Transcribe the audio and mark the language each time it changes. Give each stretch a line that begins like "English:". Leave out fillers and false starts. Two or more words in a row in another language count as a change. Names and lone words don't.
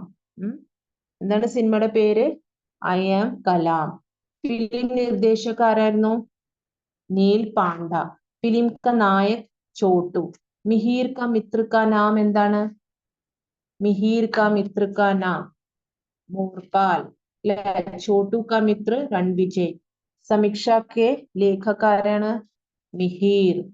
Malayalam: എന്താണ് സിനിമയുടെ പേര്, ഐ ആം കലാം. ഫിലിം നിർദ്ദേശക ആരായിരുന്നു, നീൽ പാണ്ഡ.
Hindi: फिल्म का नायक छोटू. मिहिर का मित्र का नाम എന്താണ്, मिहिर का मित्र का नाम मोरपाल. छोटू का मित्र रणविजय. समीक्षा के लेखक ആരാണ്, മിഹിർ.